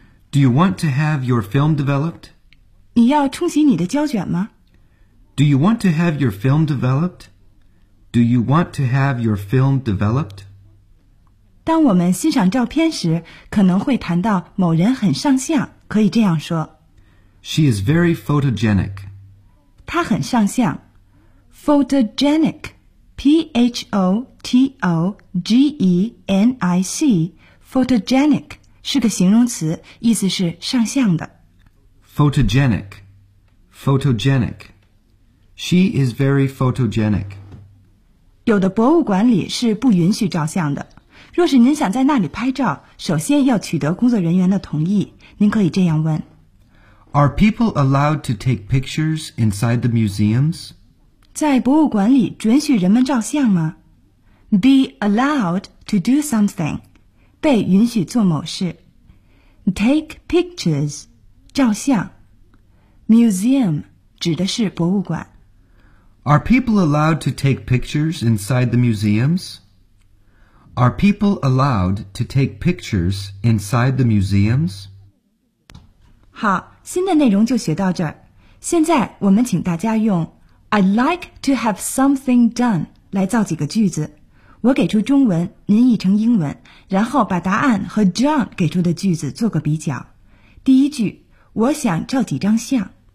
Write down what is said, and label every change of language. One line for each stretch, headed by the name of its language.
English: Do you want to have your film developed?
Chinese: 你要冲洗你的胶卷吗?
English: Do you want to have your film developed? Do you want to have your film developed?
Chinese: 当我们欣赏照片时,可能会谈到某人很上相,可以这样说。
English: She is very photogenic.
Chinese: 她很上相。
English: Photogenic, P-H-O-T-O-G-E-N-I-C, photogenic.
Chinese: 是个形容词，意思是上相的。
English: Photogenic, photogenic. She is very photogenic.
Chinese: 有的博物馆里是不允许照相的。若是您想在那里拍照，首先要取得工作人员的同意。您可以这样问
English: Are people allowed to take pictures inside the museums?
Chinese: 在博物馆里准许人们照相吗
English: Be allowed to do something.
Chinese: 被允许做某事
English: Take pictures
Chinese: 照相 Museum 指的是博物馆
English: Are people allowed to take pictures inside the museums? Are people allowed to take pictures inside the museums?
Chinese: 好，新的内容就学到这儿。现在我们请大家用
English: I'd like to have something done
Chinese: 来造几个句子我给出中文，您译成英文，然后把答案和 John 给出的句子做个比较。第一句，我想照几张相。